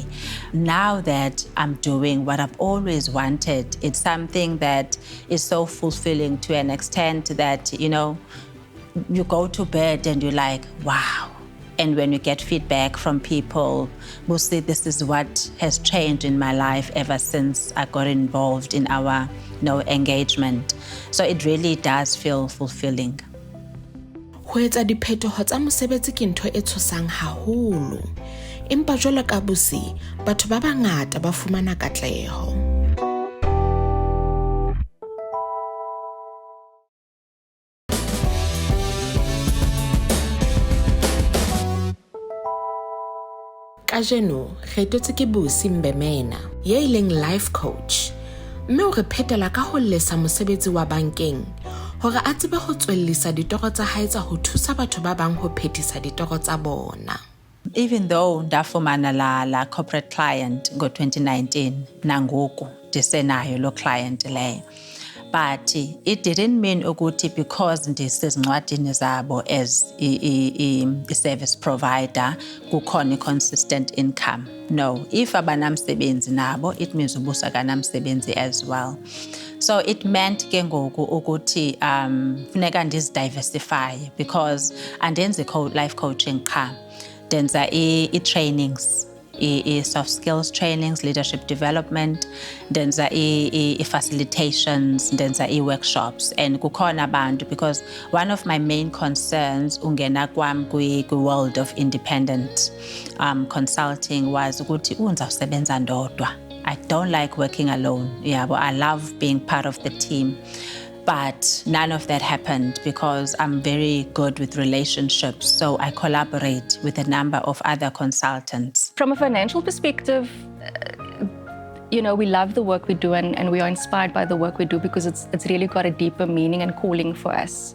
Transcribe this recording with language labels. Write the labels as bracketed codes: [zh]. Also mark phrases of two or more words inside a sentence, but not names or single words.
[en] Now that I'm doing what I've always wanted, it's something that is so fulfilling to an extent that, you go to bed and you're like, wow. And when you get feedback from people who say this is what has changed in my life ever since I got involved in our engagement. So it really does feel fulfilling. [st] Ho etsa diphetoho tsa mosebetsi ke ntho e tshosang haholo. Empa jwalo ka Busi, batho ba bangata ba fumana katleho. Kajeno, re totse ke Busi Mgbemena, ye ileng [en] life coach. [st] Mme o re phetela ka ho lesa mosebetsi wa bankeng, hore a tsebe ho tswellisa ditoro tsa hae tsa ho thusa batho ba bang ho phethisa ditoro tsa bona. [en] Even though [xh] ndafumana la [en] corporate client [xh] ngo-2019, nangoku ndisenayo lo client leyo. [en] But it didn't mean ukuthi because [xh] ndisezincwadini zabo [en] as a service provider kukhona consistent income. No, if abanamsebenzi nabo, it means [xh] ubusa kanamsebenzi [en] as well. So it meant [xh] ke ngoku ukuthi funeka ndizidiversify because andenzi life coaching qha, ndenza i-trainings, i- [en] soft skills trainings, leadership development, [xh] ndenza i-facilitations, ndenza i-workshops, and kukhona abantu [en] because one of my main concerns [xh] ungena kwam kwi- [en] world of independent consulting was [xh] ukuthi ndizawusebenza ndodwa. [en] I don't like working alone. Yeah, but I love being part of the team. But none of that happened because I'm very good with relationships. So I collaborate with a number of other consultants. From a financial perspective, we love the work we do and we are inspired by the work we do because it's really got a deeper meaning and calling for us.